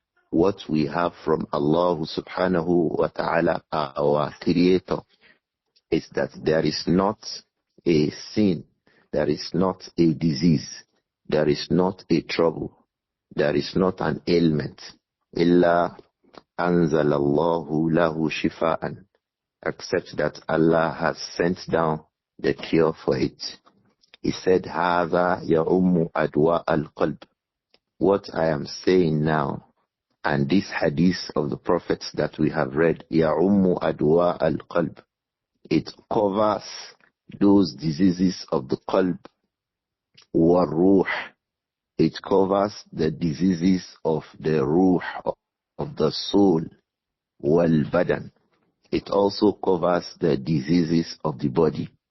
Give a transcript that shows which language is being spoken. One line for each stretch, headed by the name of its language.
English: What we have from Allah subhanahu wa ta'ala, our Creator, is that there is not a sin, there is not a disease, there is not a trouble, there is not an ailment.
Arabic: إِلَّا أَنزَلَ اللَّهُ لَهُ شِفَاءً,
English: except that Allah has sent down the cure for it. He said,
Arabic: هَذَا يَعُمُّ أَدْوَاءَ الْقَلْبِ.
English: What I am saying now, and this hadith of the prophets that we have read,
Arabic: يَعُمُّ أَدْوَاءَ الْقَلْبِ,
English: it covers those diseases of the qalb, وَالْرُوحِ, it covers the diseases of the ruh, of the soul, wal-badan, it also covers the diseases of the body.